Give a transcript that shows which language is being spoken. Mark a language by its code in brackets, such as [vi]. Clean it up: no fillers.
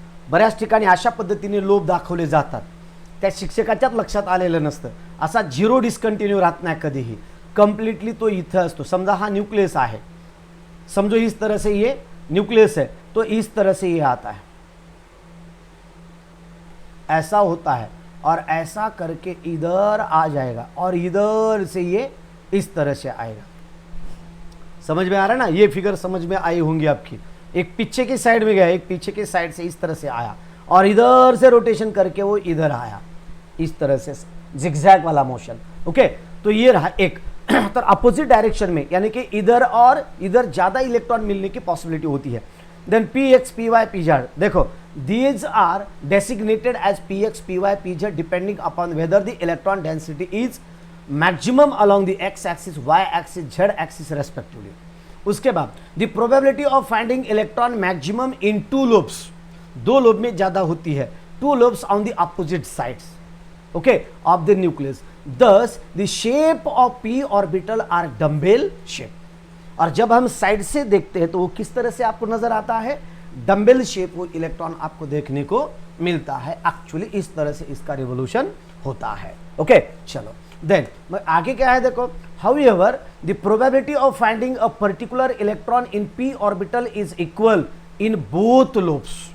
[mr] बऱ्याच ठिकाणी अशा पद्धतीने लोब दाखवले जातात, त्या शिक्षकाच्याच लक्षात आलेलं नसतं। असा झिरो डिस्कंटिन्यू राहत नाही कधीही, कंप्लीटली तो इथं असतो। समजा हा न्यूक्लियस आहे, [hi] समझो इस तरह से ये न्यूक्लियस है, तो इस तरह से ये आता है, ऐसा होता है, और ऐसा करके इधर आ जाएगा, और इधर से ये इस तरह से आएगा। समझ में आ रहा है ना, ये फिगर समझ में आई होंगी आपकी। एक पीछे की साइड में गया, एक पीछे की साइड से इस तरह से आया, और इधर से रोटेशन करके वो इधर आया, इस तरह से जिगजैग वाला मोशन, ओके। तो ये रहा एक। तो अपोजिट डायरेक्शन में, यानी कि इधर और इधर ज्यादा इलेक्ट्रॉन मिलने की पॉसिबिलिटी होती है। [en] Then p x p y p z, देखो these are designated as px py pz depending upon whether the electron density is maximum along the x axis, y axis, z axis respectively. [hi] उसके बाद [en] the probability of finding electron maximum in two lobes, [hi] दो lobe में ज्यादा होती है, [en] two lobes on the opposite sides, okay, of the nucleus. Thus the shape of p orbital are dumbbell shape. [hi] और जब हम साइड से देखते हैं तो वो किस तरह से आपको नजर आता है, डंबल शेप वो इलेक्ट्रॉन आपको देखने को मिलता है। एक्चुअली इस तरह से इसका रिवोल्यूशन होता है। ओके चलो देन आगे क्या है देखो, [en] however the probability of finding a particular electron in p orbital is equal in both lobes,